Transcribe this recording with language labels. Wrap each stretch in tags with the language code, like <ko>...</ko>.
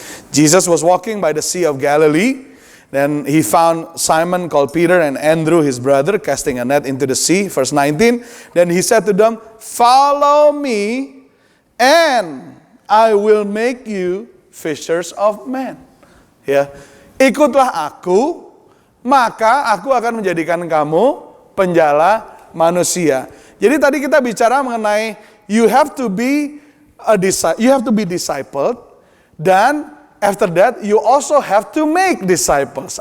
<en>Jesus was walking by the Sea of Galilee. Then he found Simon called Peter and Andrew his brother casting a net into the sea. Verse 19. Then he said to them, "Follow me and I will make you fishers of men."</en> <id>Ya, ikutlah aku, maka aku akan menjadikan kamu penjala manusia. Jadi tadi kita bicara mengenai</id> <en>you have to be discipled,</en> <id>dan</id> <en>after that you also have to make disciples.</en>